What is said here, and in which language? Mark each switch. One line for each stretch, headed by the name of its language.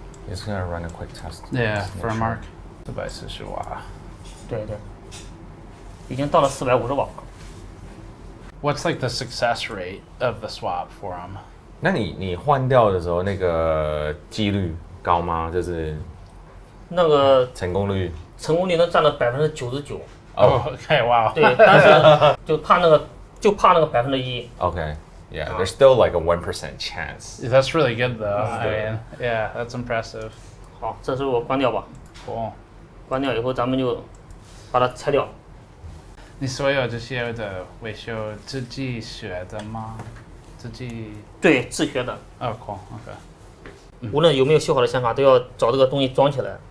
English: It's gonna run a quick test. Yeah, for a mark. 440瓦。
Chinese: 对对，已经到了450瓦。
English: What's like the success rate of the swap for them?
Chinese: 那你换掉的时候，那个几率高吗？就是那个成功率能占到99%。
English: Oh, okay, wow.
Chinese: 对，但是就怕那个1%。
English: Okay, yeah, there's still like a 1% chance. That's really good though. I mean, yeah, that's impressive.
Chinese: 好，这时候我关掉吧。
English: Cool.
Chinese: 关掉以后，咱们就把它拆掉。你所有这些的维修自己学的吗？自己？对，自学的。
English: Oh, cool. Okay.
Chinese: 无论有没有修好的显卡，都要找这个东西装起来。